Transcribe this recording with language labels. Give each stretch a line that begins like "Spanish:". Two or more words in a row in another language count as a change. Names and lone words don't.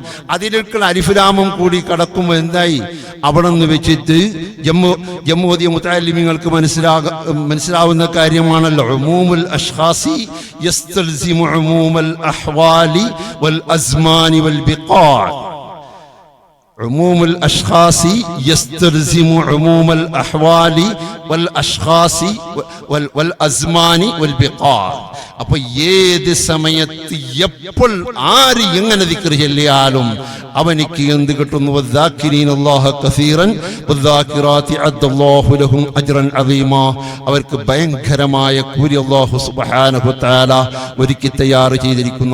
Malayalam: അതിലേക്കുള്ള അലിഫുലാമും കൂടി കടക്കുമ്പോൾ എന്തായി, അവിടെ നിന്ന് വെച്ചിട്ട് ജമ്മോദിയ മുതഅല്ലിമീങ്ങൾക്ക് മനസ്സിലാവുന്ന കാര്യമാണല്ലോ.
Arabic: عموم الأشخاص يستلزم عموم الأحوال والأزمان والبقاع. عموم الأشخاص يستلزم عموم الأحوال والأشخاص والأزمان والبقاع.
Malayalam: അപ്പൊ ഏത് സമയത്ത് എപ്പോൾ ആര് എങ്ങനെ ദിക്ർ ചൊല്ലിയാലും അവനിക്ക് എന്ത് കിട്ടുന്നു?
Arabic: والذاكرين الله كثيرا والذاكرات أعد الله لهم أجرا عظيما.
Malayalam: അവർക്ക് ഭയങ്കരമായ കൂലി
Arabic: الله سبحانه وتعالى
Malayalam: ഒരുക്കി തയ്യാർ ചെയ്തിരിക്കുന്നു.